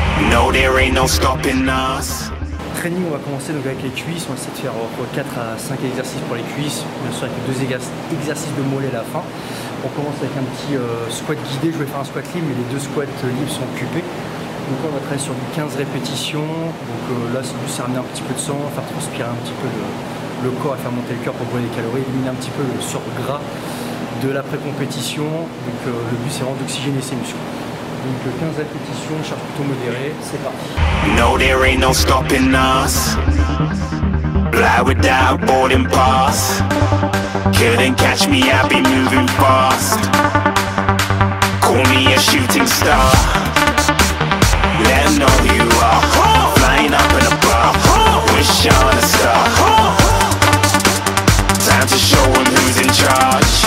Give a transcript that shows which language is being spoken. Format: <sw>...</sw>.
<en>No, there ain't no stopping us.</en> <fr>Training, on va commencer donc avec les cuisses. On va essayer de faire 4 à 5 exercices pour les cuisses, bien sûr avec 2 exercices de mollets à la fin. On commence avec un petit squat guidé. Je vais faire un squat libre, mais les 2 squats libres sont occupés. Donc là, on va travailler sur du 15 répétitions. Donc là, c'est juste ramener un petit peu de sang, faire transpirer un petit peu le corps et faire monter le cœur pour brûler les calories, éliminer un petit peu le surgras de l'après-compétition. Donc le but, c'est vraiment d'oxygéner ses muscles. Donc 15 répétitions, charge plutôt modérée, c'est parti.</fr> <en>No, there ain't no stopping us. Fly without boarding pass. Couldn't catch me, I'll be moving fast. Call me a shooting star. Let them know who you are. Flying up in a bar. Wish on a star. Time to show them who's in charge.</en>